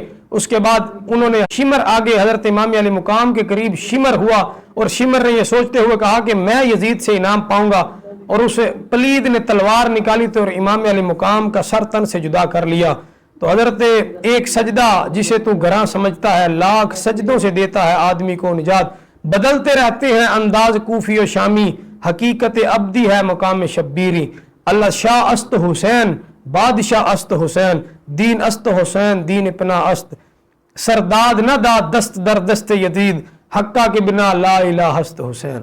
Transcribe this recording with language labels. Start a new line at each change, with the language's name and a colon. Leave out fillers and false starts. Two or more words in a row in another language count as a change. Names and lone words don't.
Urdu: اس کے بعد انہوں نے شمر آگے حضرت امام علی مقام کے قریب شمر ہوا اور شمر نے یہ سوچتے ہوئے کہا کہ میں یزید سے انعام پاؤں گا، اور اسے پلید نے تلوار نکالی تو اور امام علی مقام کا سر تن سے جدا کر لیا۔ تو حضرت ایک سجدہ جسے تو گراں سمجھتا ہے لاکھ سجدوں سے دیتا ہے آدمی کو نجات۔ بدلتے رہتے ہیں انداز کوفی و شامی، حقیقت ابدی ہے مقام شبیری۔
Persian: اللہ شاہ است حسین، بادشاہ است حسین، دین است حسین، دین پناہ است، سرداد نہ داد دست در دست یزید، حقہ کے بنا
Arabic: لا الہ
Persian: است حسین۔